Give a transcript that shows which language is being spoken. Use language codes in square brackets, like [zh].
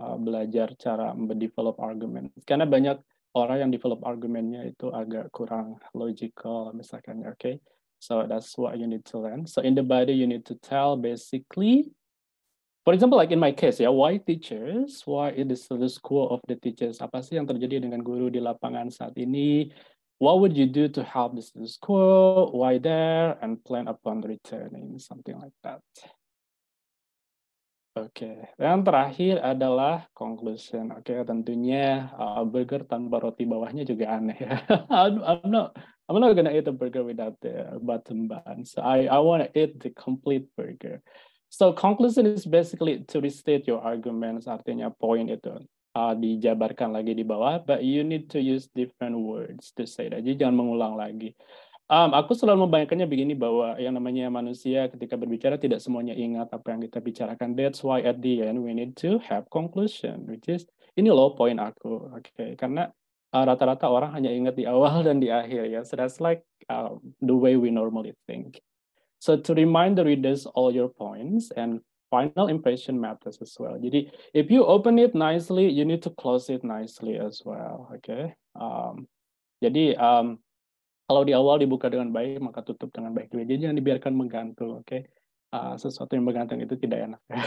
[id] Belajar cara develop argument. Karena banyak orang yang develop argumennya itu agak kurang logical, misalkan, okay? [en] So that's what you need to learn. So in the body, you need to tell basically, for example, like in my case, ya, why teachers? Why it is the school of the teachers? [id] Apa sih yang terjadi dengan guru di lapangan saat ini? [en] What would you do to help the school? Why there? And plan upon returning, something like that. [id] Oke, yang terakhir adalah conclusion. Oke, tentunya burger tanpa roti bawahnya juga aneh ya. [en] I'm not gonna eat a burger without the bottom bun. So I want to eat the complete burger. So conclusion is basically to restate your arguments. [id] Artinya poin itu dijabarkan lagi di bawah, [en] but you need to use different words to say that. [id] Jadi jangan mengulang lagi. Aku selalu membayangkannya begini bahwa yang namanya manusia ketika berbicara tidak semuanya ingat apa yang kita bicarakan. [en] That's why at the end we need to have conclusion, which is [id] ini loh poin aku, [en] oke? [id] Karena rata-rata orang hanya ingat di awal dan di akhir ya. [en] So that's like the way we normally think. So to remind the readers all your points and final impression matters as well. [id] Jadi [en] if you open it nicely, you need to close it nicely as well, okay? [id] Jadi kalau di awal dibuka dengan baik, maka tutup dengan baik juga. Jadi jangan dibiarkan menggantung, oke? Sesuatu yang menggantung itu tidak enak.